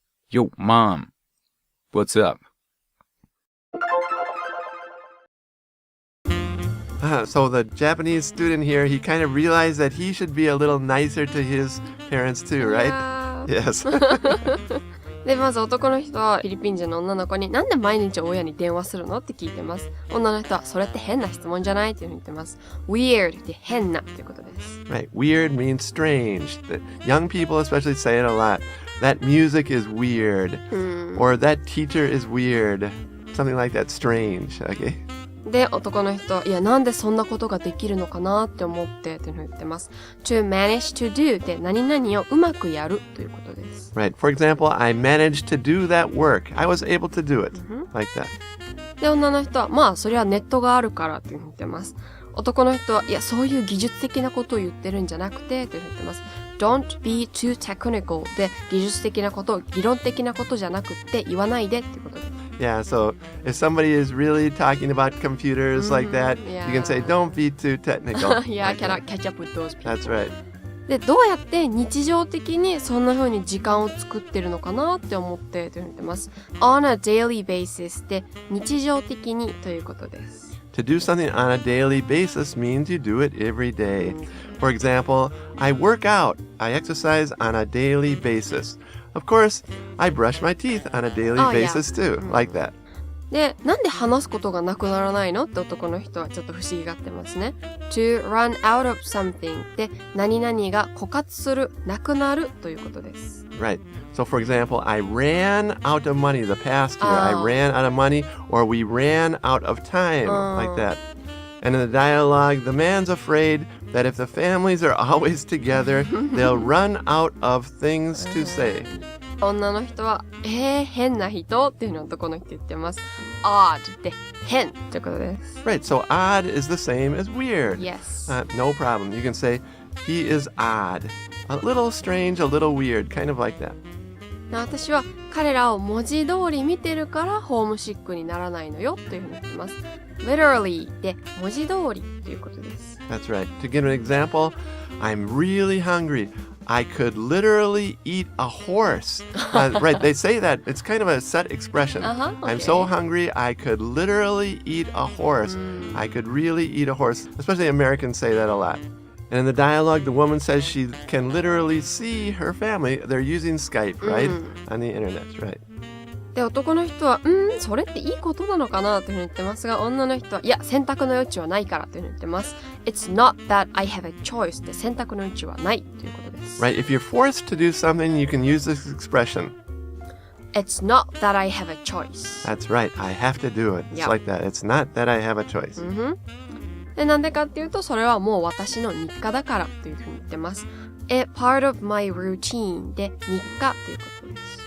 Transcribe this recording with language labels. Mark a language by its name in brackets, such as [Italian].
[English] Yo, Mom. What's up? So the Japanese student here, he kind of realized that he should be a little nicer to his parents too, right? Yes. [Japanese] で、まず男の人はフィリピン人の女の子になんで毎日親に電話するのって聞いてます。女の人はそれって変な質問じゃないっていうふうに言ってます。Weird って変なっていうことです。 [English] Right. Weird means strange. The young people especially say it a lot. That music is weird. Or that teacher is weird. Something like that. Strange. Okay. [Japanese] で、男の人、いや、なんでそんなことができるのかなって思ってっていうふうに言ってます。 [English] To manage to do [Japanese] で何々をうまくやるということです。 [English] Right. For example, I managed to do that work. I was able to do it. Like that. [Japanese] で、女の人は、まあ、それはネットがあるからっていうふうに言ってます。男の人は、いや、そういう技術的なことを言ってるんじゃなくてっていうふうに言ってます。 [English] Don't be too technical [Japanese] で、技術的なこと、理論的なことじゃなくて言わないでっていうことです。 [English] Yeah, so if somebody is really talking about computers like that, you can say, don't be too technical. Yeah, I like cannot catch up with those people. That's right. [Japanese] で、どうやって日常的にそんな風に時間を作ってるのかなって思ってというふうに言ってます。 [English] On a daily basis [Japanese] で日常的にということです。 [English] To do something on a daily basis means you do it every day. For example, I work out. I exercise on a daily basis. Of course, I brush my teeth on a daily basis too, like that. [Japanese] で、なんで話すことがなくならないのって男の人はちょっと不思議がってますね。 [English] To run out of something [Japanese] で何々が枯渇する、なくなるということです。 [English] Right. So for example, I ran out of money the past year. I ran out of money or we ran out of time, like that. And in the dialogue, the man's afraid that if the families are always together, they'll run out of things to say. [Japanese] 女の人は、変な人っていうのを男の人言ってます。 odd で変ってことです。 [English] Right, so odd is the same as weird. Yes. No problem. You can say, he is odd. A little strange, a little weird, kind of like that. [Japanese] 私は彼らを文字通り見てるからホームシックにならないのよというふうに言ってます。 literally で文字通りということです。 [English] That's right. To give an example, I'm really hungry. I could literally eat a horse. Right, they say that. It's kind of a set expression. Okay. I'm so hungry, I could literally eat a horse. I could really eat a horse. Especially Americans say that a lot. And in the dialogue, the woman says she can literally see her family. They're using Skype, right? On the internet, right? [Japanese] で、男の人は、それっていいことなのかなというふうに言ってますが、女の人は、いや、選択の余地はないからというふうに言ってます。 [English] It's not that I have a choice [Japanese] で選択の余地はないということです。 [English] Right, if you're forced to do something, you can use this expression. It's not that I have a choice. That's right, I have to do it. It's like that. It's not that I have a choice. [Japanese] で、なんでかっていうと、それはもう私の日課だからというふうに言ってます。 [English] part of my routine [Japanese] で日課ということです。